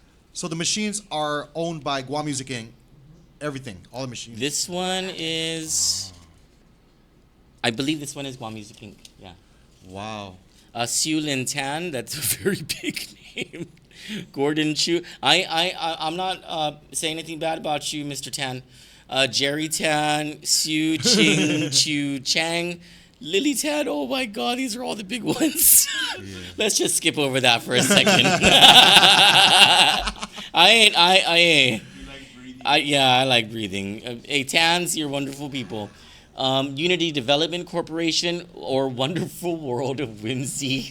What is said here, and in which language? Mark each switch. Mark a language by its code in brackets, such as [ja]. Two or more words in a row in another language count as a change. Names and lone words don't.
[en] So the machines are owned by Guam Music Inc. Everything, all the machines. This one is... I believe this one is Guam Music Inc. Yeah. Wow. Siu Lin Tan, that's a very big name. Gordon Chu. I'm not saying anything bad about you, Mr. Tan. Jerry Tan, Siu Ching Chu Chang, Lily Tan. Oh my God, these are all the big ones. Yeah. Let's just skip over that for a second. I like breathing. Hey, Tans, you're wonderful people. Unity Development Corporation or Wonderful World of Whimsy.